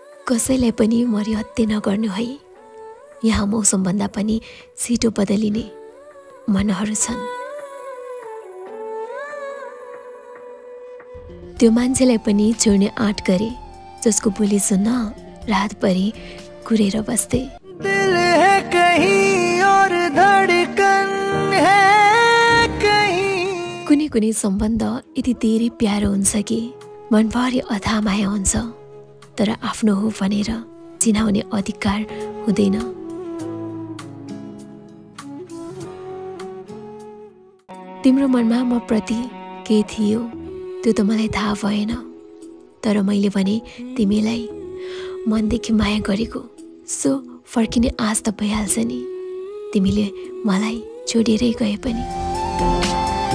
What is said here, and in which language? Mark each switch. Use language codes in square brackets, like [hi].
[ne] कसैलाई पनि मरि हत्या नगर्नु है, यहाँ मौसमभन्दा पनि छिटो बदलिने मनहरू छन्। त्यो मान्छेलाई पनि छोड्ने आँट गरे जसको बोली सुन्न रातभरि कुरेर बस्थे। [hi] दिल है कहीं और धड़कन है कहीं। [ne] कुनै कुनै सम्बन्ध यति धेरै प्यारो हुन्छ कि मनभरि अथाह माया हुन्छ, तर आफ्नो हो भनेर चिनाउने अधिकार हुँदैन। तिम्रो मनमा म प्रति के थियो त्यो त मलाई थाहा भएन, तर मैले भने तिमीलाई मनदेखि माया गरेको, सो फर्किने आश त भइहाल्छ नि, तिमीले मलाई छोडेरै गए पनि।